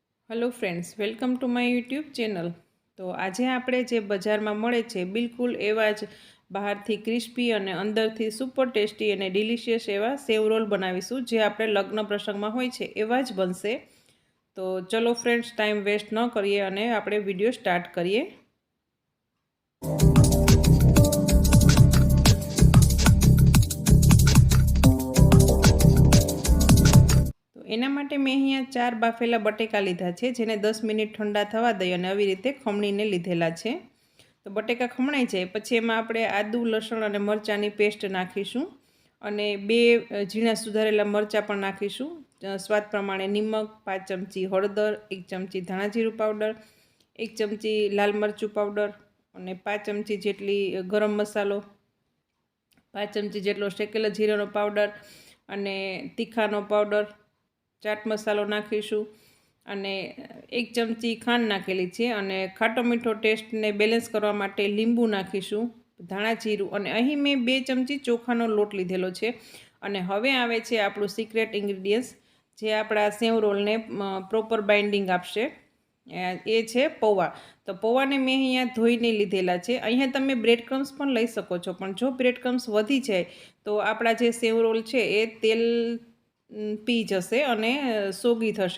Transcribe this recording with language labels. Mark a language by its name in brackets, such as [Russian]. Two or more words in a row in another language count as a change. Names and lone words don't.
[English] Hello friends, welcome to my YouTube channel. [Gujarati] તો આજ આપણે જે બજાર મેં મળે છે બિલ્કુલ એવા જ બહારથી ક્રિસ્પી ઔર અંદરથી [English] super tasty [Gujarati] ઔર ડિલિશિયસ એવા સેવ રોલ બનાવીશું જે આપણે લગ્ન પ્રસંગ મેં હોય છે એવા જ બનશે। તો ચલો ફ્રેન્ડ્સ, [English] time waste [Gujarati] ન કરીએ અને આપણે [English] video start [Gujarati] કરીએ। એના માટે મૈં અહીંયા 4 બાફેલા બટેકા લીધા છે, જેને 10 મિનિટ ઠંડા થવા દઈ અને આવી રીતે ખમણીને લીધેલા છે। તો બટેકા ખમણાઈ જાએ પછી એમાં આપણે આદૂ લસણ અને મરચાંની પેસ્ટ નાખીશું અને 2 ઝીણા સુધારેલા મરચાં પણ નાખીશું। સ્વાદ પ્રમાણે નિમક, 5 ચમચી હળદર, 1 ચમચી ધાણા જીરું પાઉડર, 1 ચમચી લાલ મરચું પાઉડર અને 5 ચમચી જેટલી ગરમ મસાલો, 5 ચમચી જેટલો શેકેલો જીરાનો પાઉડર અને તીખાનો પાઉડર, ચાટ મસાલો નાખીશું અને 1 ચમચી ખાંડ નાખેલી છે અને ખાટો મીઠો ટેસ્ટ ને બેલેન્સ કરવા માટે લીંબુ નાખીશું, ધાણા જીરું અને અહીં મેં 2 ચમચી ચોખાનો લોટ લીધેલો છે। અને હવે આવે છે આપણું [English] secret ingredients [Gujarati] જે આપણા સેવ રોલને [English] proper binding [Gujarati] આપશે, એ છે પૌવા। તો પૌવાને મેં અહીંયા ધોઈને લીધેલા છે। અહીંયા તમે [English] bread crumbs [Gujarati] પણ લઈ શકો છો, પણ જો [English] bread crumbs [Gujarati] વધી જાય તો આપણા જે સેવ રોલ છે એ તેલ પી જશે અને સોગી થશે।